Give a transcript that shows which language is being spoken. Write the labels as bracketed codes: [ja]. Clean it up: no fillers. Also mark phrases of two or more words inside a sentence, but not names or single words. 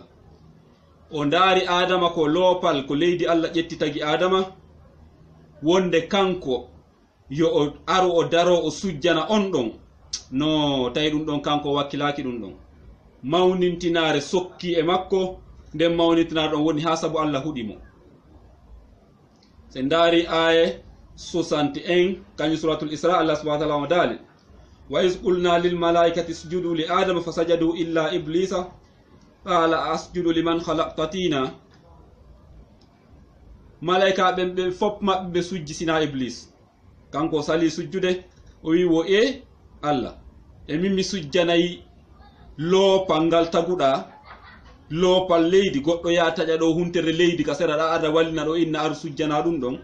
[ff] O ndaari Adama ko loopal ko leydi Allah ƴetti tagi Adama wonde kanko yo o aru o daro o sujjana on ɗon no tawi ɗum ɗon kanko wakkilaki ɗum ɗon mawnintinare sokki e makko nden mawnintinare ɗon woni ha sabu Allah huɗimo. [ar] Se ndaari aya 61 kañum suratul Isra Allah سبحانه وتعالى o daali وإذ قلنا للملائكة اسجدوا لآدم فسجدوا إلا إبليس قال أأسجد لمن خلقت طينا. [ff] Malaika ɓen ɓe fop maɓɓe ɓe sujji sina Iblis, kanko sali sujjude o wi wo e Allah min mi sujjanayi loopal ngal taguɗa loopal leydi goɗɗo ya taƴa ɗo huntere leydi ka sera ɗa ada wallina ɗo inna aru sujjana ɗum ɗon.